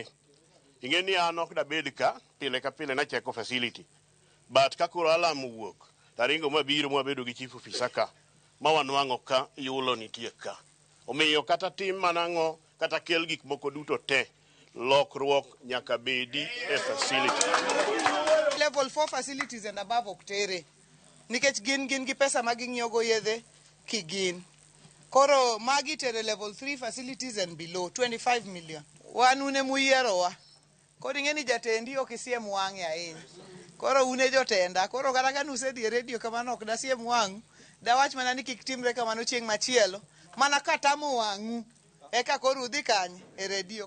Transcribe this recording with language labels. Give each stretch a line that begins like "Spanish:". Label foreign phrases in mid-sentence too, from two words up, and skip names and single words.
Luo (Kenya and Tanzania): Ingeni an ok da bed ka pile ka pile na cheko facility. But kakoro alam wuok taringo mabiro mwabedo gi chief officer ka ma wanwang'o ka yulo nitie ka. Omiyo kata tim manang'o kata kel gik moko duto te lokruok nyaka bedi e facility.
English: Level 4 facilities and above oktere.
Luo (Kenya and Tanzania): Nikech gin gi pesa ma ging'iogo yedhe kigin. Koro magi tere
English: level 3 facilities and below 25 million.
Luo (Kenya and Tanzania): Wan une muyierowa. Koro ing'eni jatendi ok isiem wang'e ahinya. Koro une jotenda. Koro kata ka nusedhi e radio kamano ok dasiem wang'u. Dawach mana ni kik timre kamano chieng' machielo. Mana katamo wang'u. Eka koro udhi kanye e radio.